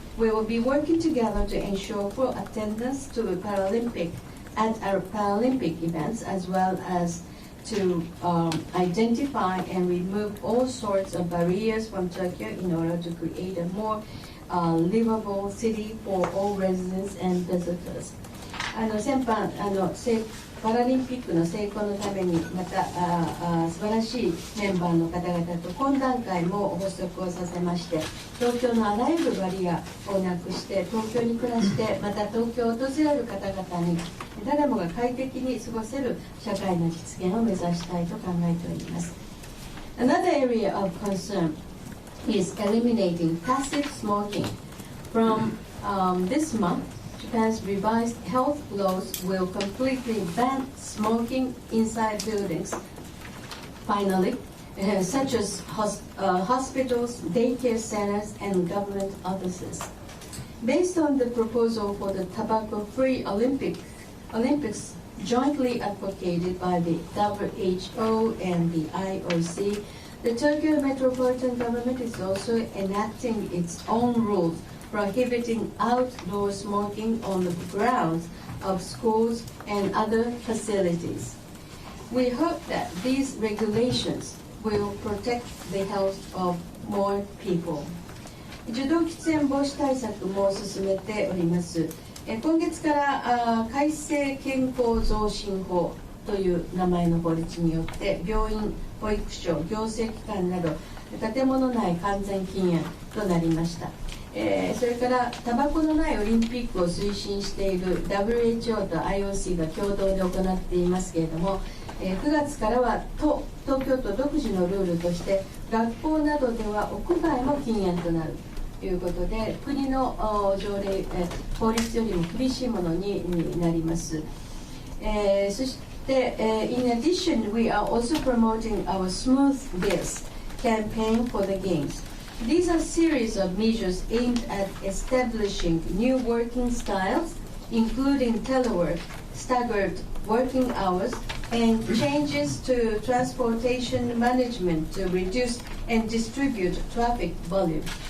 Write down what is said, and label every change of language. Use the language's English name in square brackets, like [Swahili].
[English] We will be working together to ensure full attendance to at our Paralympic events, as well as to identify and remove all sorts of barriers from Tokyo in order to create a more livable city for all residents and visitors. [Japanese] 先般パラリンピックの成功のためにまた素晴らしいメンバーの方々と懇談会も発足をさせまして、東京のあらゆるバリアをなくして東京に暮らしてまた東京を訪れる方々に誰もが快適に過ごせる社会の実現を目指したいと考えております。 [English] Another area of concern is eliminating passive smoking. From this month, Japan's revised health laws will completely ban smoking inside buildings, finally, such as hospitals, daycare centers, and government offices. Based on the proposal for the tobacco-free Olympics jointly advocated by the WHO and the IOC, the Tokyo Metropolitan Government is also enacting its own rules prohibiting outdoor smoking on the grounds of schools and other facilities. We hope that these regulations will protect the health of more people. [Japanese] 受動喫煙防止対策も進めております。今月から改正健康増進法という名前の法律によって病院、保育所、行政機関など建物内完全禁煙となりました。それからタバコのないオリンピックを推進している WHO と IOC が共同で行っていますけれども、9月からは東京都独自のルールとして学校などでは屋外も禁煙となるということで、国の条例、法律よりも厳しいものになります。そして、 [English] in addition, we are also promoting our Smooth Biz campaign for the Games. These are a series of measures aimed at establishing new working styles, including telework, staggered working hours, and changes to transportation management to reduce and distribute traffic volume.